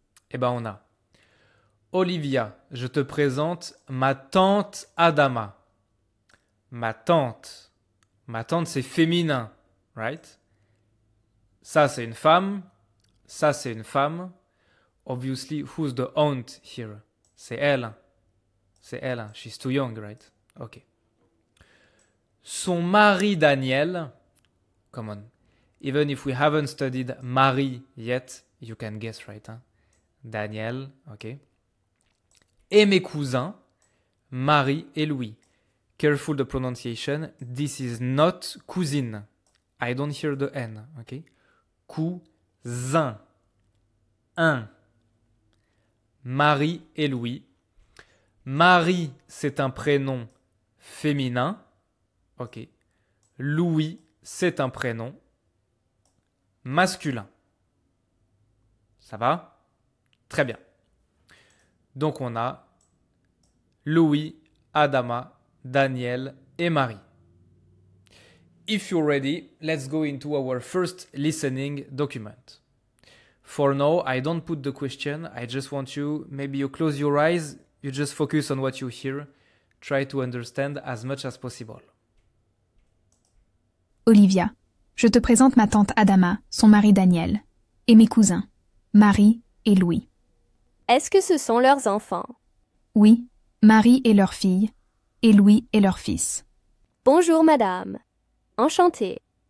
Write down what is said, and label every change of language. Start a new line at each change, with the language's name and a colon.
French: Eh ben on a Olivia, je te présente ma tante Adama. Ma tante. Ma tante, c'est féminin,
English: right?
French: Ça, c'est une femme. Ça, c'est une femme.
English: Obviously, who's the aunt here?
French: C'est elle. C'est elle.
English: She's too young, right? Okay.
French: Son mari Daniel.
English: Come on. Even if we haven't studied Marie yet, you can guess, right?
French: Hein? Daniel, okay. Et mes cousins, Marie et Louis.
English: Careful the pronunciation. This is not cousine. I don't hear the N, okay?
French: Cousin. Un. Marie et Louis. Marie, c'est un prénom féminin. Ok. Louis, c'est un prénom masculin. Ça va? Très bien. Donc on a Louis, Adama, Daniel et Marie.
English: If you're ready, let's go into our first listening document. For now, I don't put the question. I just want you, maybe you close your eyes, you just focus on what you hear. Try to understand as much as possible.
French: Olivia, je te présente ma tante Adama, son mari Daniel, et mes cousins, Marie et Louis. Est-ce que ce sont leurs enfants? Oui, Marie et leur fille, et Louis et leur fils. Bonjour madame. Enchantée.